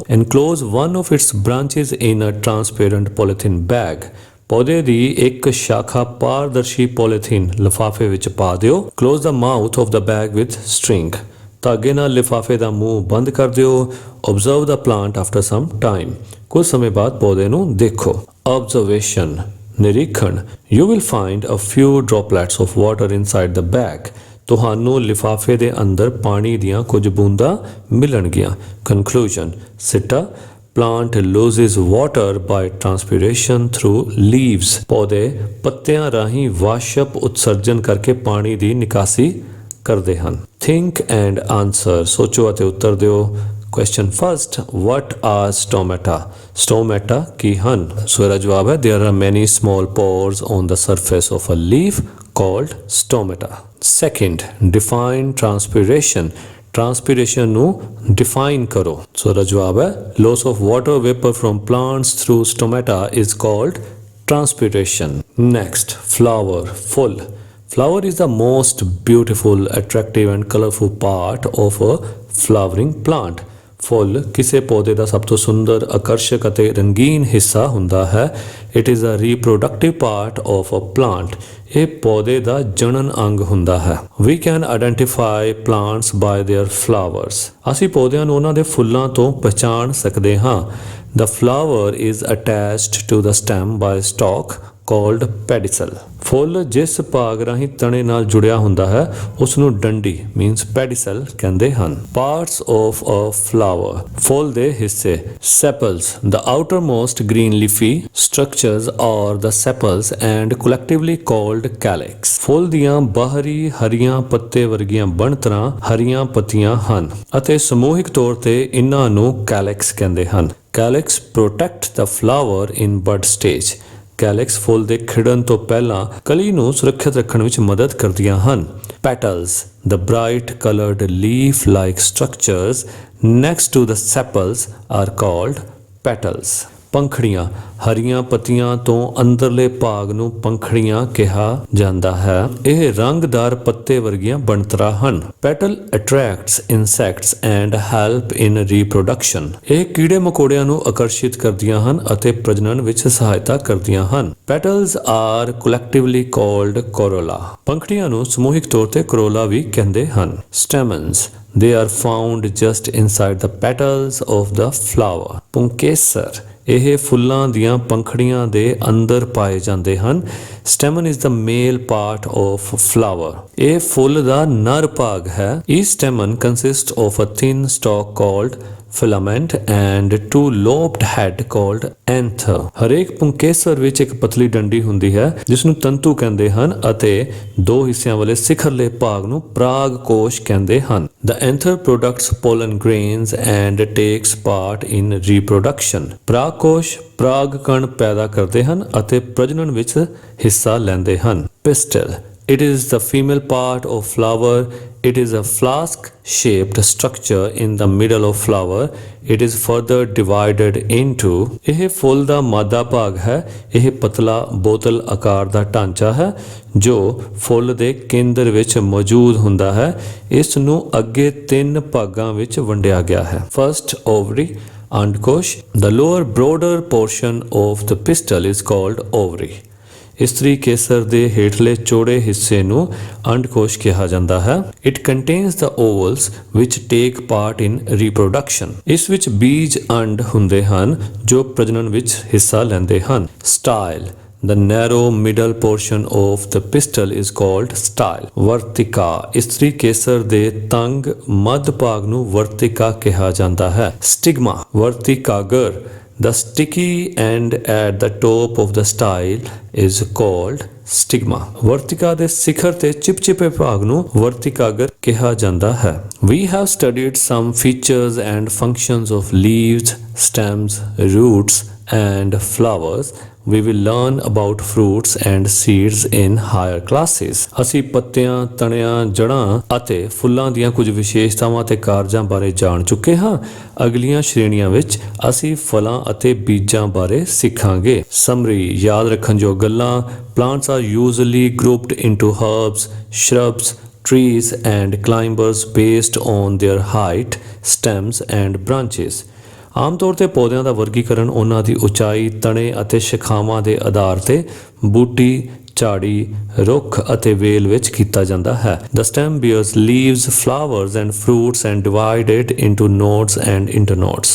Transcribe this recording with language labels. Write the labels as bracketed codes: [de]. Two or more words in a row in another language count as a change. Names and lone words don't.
[en] Enclose one of its branches in a transparent polythene bag. [pa] ਪੌਦੇ ਦੀ ਇੱਕ ਸ਼ਾਖਾ ਪਾਰਦਰਸ਼ੀ ਪੋਲੀਥੀਨ ਲਿਫਾਫੇ ਵਿੱਚ ਪਾ ਦਿਓ। [en] Close the mouth of the bag with string. [pa] ਧਾਗੇ ਨਾਲ ਲਿਫਾਫੇ ਦਾ ਮੂੰਹ ਬੰਦ ਕਰ ਦਿਓ। [en] Observe the plant after some time. [pa] ਕੁਝ ਸਮੇਂ ਬਾਅਦ ਪੌਦੇ ਨੂੰ ਦੇਖੋ। Observation: ਨਿਰੀਖਣ। [en] You will find a few droplets of water inside the bag. [pa] ਤੁਹਾਨੂੰ ਲਿਫਾਫੇ ਦੇ ਅੰਦਰ ਪਾਣੀ ਦੀਆਂ ਕੁਝ ਬੂੰਦਾਂ ਮਿਲਣਗੀਆਂ। [en] Conclusion: ਸਿੱਟਾ: Plant loses water by transpiration through leaves. [pa] ਪੌਦੇ ਪੱਤਿਆਂ ਰਾਹੀਂ ਵਾਸ਼ਪ ਉਤਸਰਜਨ ਕਰਕੇ ਪਾਣੀ ਦੀ ਨਿਕਾਸੀ ਕਰਦੇ ਹਨ। [en] Think and answer. [pa] ਸੋਚੋ ਅਤੇ ਉੱਤਰ ਦਿਓ। [en] Question first. What are stomata? Stomata [pa] ਕੀ ਹਨ? ਸੋ ਇਹਦਾ ਜਵਾਬ ਹੈ [en] there are many small pores on the surface of a leaf called stomata. Second, define transpiration. [pa] Transpiration ਨੂੰ define ਕਰੋ। ਸੋ ਇਹਦਾ ਜਵਾਬ ਹੈ [en] loss of water vapor from plants through stomata is called transpiration. Next, flower, full. Flower is the most beautiful, attractive and colorful part of a flowering plant. [pa] ਫੁੱਲ ਕਿਸੇ ਪੌਦੇ ਦਾ ਸਭ ਤੋਂ ਸੁੰਦਰ, ਆਕਰਸ਼ਕ ਅਤੇ ਰੰਗੀਨ ਹਿੱਸਾ ਹੁੰਦਾ ਹੈ। [en] it is a reproductive part of a plant. [pa] ਇਹ ਪੌਦੇ ਦਾ ਜਣਨ ਅੰਗ ਹੁੰਦਾ ਹੈ। [en] we can identify plants by their flowers. [pa] ਅਸੀਂ ਪੌਦਿਆਂ ਨੂੰ ਉਹਨਾਂ ਦੇ ਫੁੱਲਾਂ ਤੋਂ ਪਛਾਣ ਸਕਦੇ ਹਾਂ। [en] The flower is attached to the stem by a stalk called pedicel. [pa] ਫੁੱਲ ਜਿਸ ਭਾਗ ਰਾਹੀਂ ਤਣੇ ਨਾਲ ਜੁੜਿਆ ਹੁੰਦਾ ਹੈ ਉਸ ਨੂੰ ਡੰਡੀ [en] means pedicel [pa] ਕਹਿੰਦੇ ਹਨ। [en] Parts of a flower, [pa] ਫੁੱਲ ਦੇ ਹਿੱਸੇ। [en] Sepals, the outermost green leafy structures are the sepals and collectively called calyx. [pa] ਫੁੱਲ ਦੀਆਂ ਬਾਹਰੀ ਹਰੀਆਂ ਪੱਤੇ ਵਰਗੀਆਂ ਬਣਤਰਾਂ ਹਰੀਆਂ ਪੱਤੀਆਂ ਹਨ ਅਤੇ ਸਮੂਹਿਕ ਤੌਰ ਤੇ ਇਹਨਾਂ ਨੂੰ calyx ਕਹਿੰਦੇ ਹਨ। [en] Calyx protect the flower in bud stage. [pa] ਕੈਲਿਕਸ ਫੁੱਲ ਦੇ ਖਿੜਨ ਤੋਂ ਪਹਿਲਾਂ ਕਲੀ ਨੂੰ ਸੁਰੱਖਿਅਤ ਰੱਖਣ ਵਿੱਚ ਮਦਦ ਕਰਦੀਆਂ ਹਨ। [en] Petals, the bright colored leaf-like structures next to the sepals are called petals. [pa] ਪੰਖੜੀਆਂ, ਹਰੀਆਂ ਪੱਤੀਆਂ ਤੋਂ ਅੰਦਰਲੇ ਭਾਗ ਨੂੰ ਪੰਖੜੀਆਂ ਕਿਹਾ ਜਾਂਦਾ ਹੈ। ਇਹ ਰੰਗਦਾਰ ਪੱਤੇ ਵਰਗੀਆਂ ਬਣਤਰਾਂ ਹਨ। [en] Petal attracts insects and help in reproduction. [pa] ਇਹ ਕੀੜੇ ਮਕੌੜਿਆਂ ਨੂੰ ਆਕਰਸ਼ਿਤ ਕਰਦੀਆਂ ਹਨ ਅਤੇ ਪ੍ਰਜਨਨ ਵਿੱਚ ਸਹਾਇਤਾ ਕਰਦੀਆਂ ਹਨ। [en] Petals are collectively called corolla. [pa] ਪੰਖੜੀਆਂ ਨੂੰ ਸਮੂਹਿਕ ਤੌਰ ਤੇ corolla ਵੀ ਕਹਿੰਦੇ ਹਨ। [en] Stamens, they are found just inside the petals of the flower. [pa] ਪੁੰਕੇਸਰ, ਇਹ ਫੁੱਲਾਂ ਦੀਆਂ ਪੰਖੜੀਆਂ ਦੇ ਅੰਦਰ ਪਾਏ ਜਾਂਦੇ ਹਨ। [en] Stamen is the male part of flower. [pa] ਇਹ ਫੁੱਲ ਦਾ ਨਰ ਭਾਗ ਹੈ। [en] Each stamen consists of a thin stalk called filament and two lobed head called anther. [pa] ਹਰੇਕ ਪੁੰਕੇਸਰ ਵਿੱਚ ਇੱਕ ਪਤਲੀ ਡੰਡੀ ਹੁੰਦੀ ਹੈ ਜਿਸ ਨੂੰ ਤੰਤੂ ਕਹਿੰਦੇ ਹਨ ਅਤੇ ਦੋ ਹਿੱਸਿਆਂ ਵਾਲੇ ਸਿਖਰਲੇ ਭਾਗ ਨੂੰ ਪਰਾਗ ਕੋਸ਼ ਕਹਿੰਦੇ ਹਨ। [en] The anther products pollen grains and takes part in reproduction. [pa] ਪਰਾਗ ਕੋਸ਼ ਪਰਾਗ ਕਣ ਪੈਦਾ ਕਰਦੇ ਹਨ ਅਤੇ ਪ੍ਰਜਨਨ ਵਿੱਚ ਹਿੱਸਾ ਲੈਂਦੇ ਹਨ। [en] Pistil, it is the female part of flower. It is a flask-shaped structure in the middle of flower. It is further divided into. [pa] ਇਹ ਫੁੱਲ ਦਾ ਮਾਦਾ ਭਾਗ ਹੈ। ਇਹ ਪਤਲਾ ਬੋਤਲ ਆਕਾਰ ਦਾ ਢਾਂਚਾ ਹੈ ਜੋ ਫੁੱਲ ਦੇ ਕੇਂਦਰ ਵਿੱਚ ਮੌਜੂਦ ਹੁੰਦਾ ਹੈ। ਇਸ ਨੂੰ ਅੱਗੇ 3 ਭਾਗਾਂ ਵਿੱਚ ਵੰਡਿਆ ਗਿਆ ਹੈ। [en] First, ovary, ਅੰਡਕੋਸ਼. The lower broader portion of the pistil is called ovary. [pa] ਇਸਤਰੀ ਕੇਸਰ ਦੇ ਹੇਠਲੇ ਚੌੜੇ ਹਿੱਸੇ ਨੂੰ ਅੰਡਕੋਸ਼ ਕਿਹਾ ਜਾਂਦਾ ਹੈ। [en] It contains the ovals which take part in reproduction. [pa] ਇਸ ਵਿੱਚ ਬੀਜ ਅੰਡ ਹੁੰਦੇ ਹਨ ਜੋ ਪ੍ਰਜਨਨ ਵਿੱਚ ਹਿੱਸਾ ਲੈਂਦੇ ਹਨ। [en] Style, the narrow middle portion of the pistil is called style. [pa] ਵਰਤਿਕਾ, ਇਸਤਰੀ ਕੇਸਰ ਦੇ ਤੰਗ ਮੱਧ ਭਾਗ ਨੂੰ ਵਰਤਿਕਾ ਕਿਹਾ ਜਾਂਦਾ ਹੈ। [en] Stigma, ਵਰਤਿਕਾਗਰ. The sticky end at the top of the style is called stigma. [pa] ਵਰਤਿਕਾ ਦੇ ਸਿਖਰ ਤੇ ਚਿਪਚਿਪੇ ਭਾਗ ਨੂੰ ਵਰਤਿਕਾਗਰ ਕਿਹਾ ਜਾਂਦਾ ਹੈ। [en] We have studied some features and functions of leaves, stems, roots and flowers. We will learn about fruits and seeds in higher classes. [pa] ਅਸੀਂ ਪੱਤਿਆਂ, ਤਣਿਆਂ, ਜੜ੍ਹਾਂ ਅਤੇ ਫੁੱਲਾਂ ਦੀਆਂ ਕੁਝ ਵਿਸ਼ੇਸ਼ਤਾਵਾਂ ਤੇ ਕਾਰਜਾਂ ਬਾਰੇ ਜਾਣ ਚੁੱਕੇ ਹਾਂ। ਅਗਲੀਆਂ ਸ਼੍ਰੇਣੀਆਂ ਵਿੱਚ ਅਸੀਂ ਫਲਾਂ ਅਤੇ ਬੀਜਾਂ ਬਾਰੇ ਸਿੱਖਾਂਗੇ। ਸਮਰੀ, ਯਾਦ ਰੱਖਣ ਯੋਗ ਗੱਲਾਂ। [en] Plants are usually grouped into herbs, shrubs, trees and climbers based on their height, stems and branches. [pa] ਆਮ ਤੌਰ ਤੇ ਪੌਦਿਆਂ ਦਾ ਵਰਗੀਕਰਨ ਉਹਨਾਂ ਦੀ ਉਚਾਈ, ਤਣੇ ਅਤੇ ਸ਼ਾਖਾਵਾਂ ਦੇ ਆਧਾਰ ਤੇ ਬੂਟੀ, ਝਾੜੀ, ਰੁੱਖ ਅਤੇ ਵੇਲ ਵਿੱਚ ਕੀਤਾ ਜਾਂਦਾ ਹੈ। [en] The stem bears leaves, flowers and fruits and divided into nodes and internodes.